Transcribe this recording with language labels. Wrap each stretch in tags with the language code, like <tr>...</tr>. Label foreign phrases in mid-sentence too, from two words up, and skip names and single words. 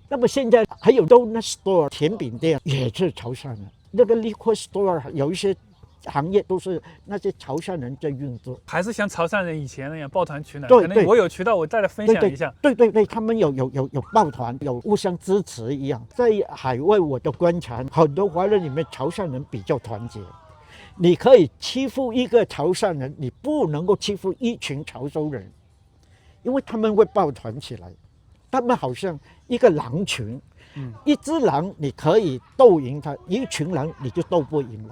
<zh>那麼現在還有</zh> <en>donut store</en> <zh>甜餅店也是潮汕人。那個</zh> <en>liquor store</en> <zh>有一些行業都是那些潮汕人在運作，還是像潮汕人以前那樣抱团取暖。对，可能我有渠道，我再来分享一下。对，他們有抱團，有互相支持一樣。在海外我的觀察，很多華人裡面潮汕人比較團結。你可以欺負一個潮汕人，你不能夠欺負一群潮州人，因為他們會抱團起來。他們好像一個狼群，一隻狼你可以鬥贏它，一群狼你就鬥不贏了。</zh>